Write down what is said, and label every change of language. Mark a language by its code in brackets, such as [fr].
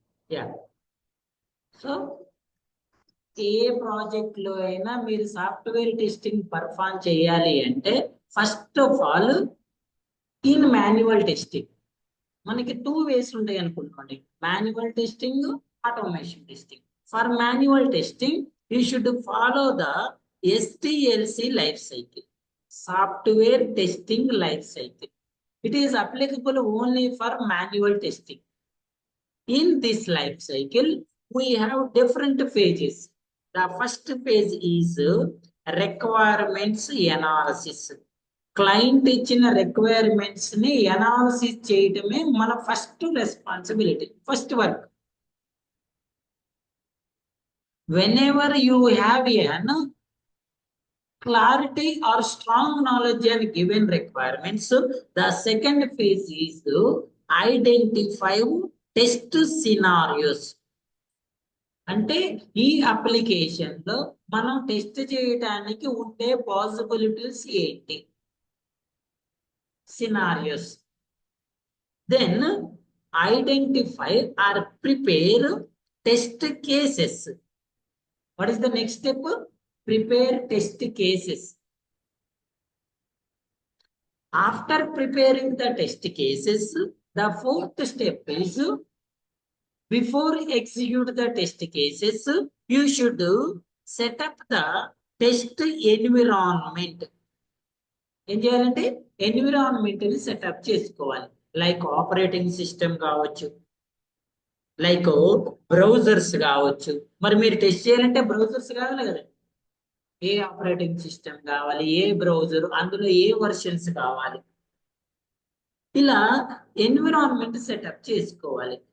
[te] Yeah so ఏ project లో అయినా మీరు సాఫ్ట్వేర్ టెస్టింగ్ పర్ఫామ్ చేయాలి అంటే [en] first of all in [te] manual testing మనకి టూ వేస్ ఉంటాయి అనుకుంటున్నాండి. [en] Manual testing, automation testing. For manual testing you should follow the STLC life cycle, software testing life cycle. It is applicable only for manual testing. In this life cycle, we have different phases. The first phase is requirements analysis. [te] Client ఇచ్చిన requirements ని analysis చేయటమే మన first responsibility, first work. [en] whenever you have an clarity or strong knowledge and given requirements, the second phase is to identify test scenarios. [te] అంటే ఈ application లో మనం test చేయడానికి ఉండే పాసిబిలిటీస్ ఏంటి, scenarios. [en] Then identify or prepare test cases. What is the next step? Prepare test cases. After preparing the test cases, the fourth step is before execute the test cases, you should set up the test environment. [te] ఏం చేయాలంటే environment ని setup చేసుకోవాలి. Like operating system కావచ్చు, like browsers కావచ్చు. మరి మీరు test చేయాలంటే browsers కావాలి కదా, ఏ ఆపరేటింగ్ సిస్టమ్ కావాలి, ఏ బ్రౌజర్, అందులో ఏ వర్షన్స్ కావాలి, ఇలా ఎన్విరాన్మెంట్ సెటప్ చేసుకోవాలి.